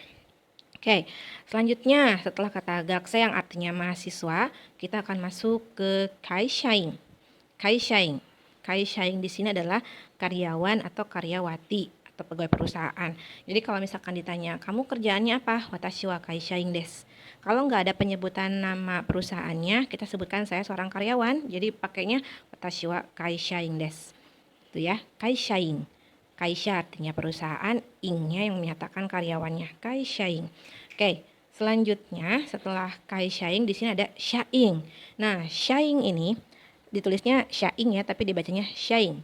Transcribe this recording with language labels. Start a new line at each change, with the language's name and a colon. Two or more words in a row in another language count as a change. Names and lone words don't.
Indonesian: Oke, selanjutnya setelah kata gakse yang artinya mahasiswa, kita akan masuk ke kaishain. Kaishain. Kaishain di sini adalah karyawan atau karyawati atau pegawai perusahaan. Jadi kalau misalkan ditanya, kamu kerjaannya apa?
Japanese: 私は会社員です.
Indonesian: Kalau nggak ada penyebutan nama perusahaannya, kita sebutkan saya seorang karyawan. Jadi pakainya
Japanese: 私は会社員です.
Indonesian: Itu ya, kaishain. Kaisha artinya perusahaan, ing-nya yang menyatakan karyawannya, kaishain. Oke, selanjutnya setelah kaishain di sini ada shaing. Nah, shaing ini ditulisnya shaing ya, tapi dibacanya shaing.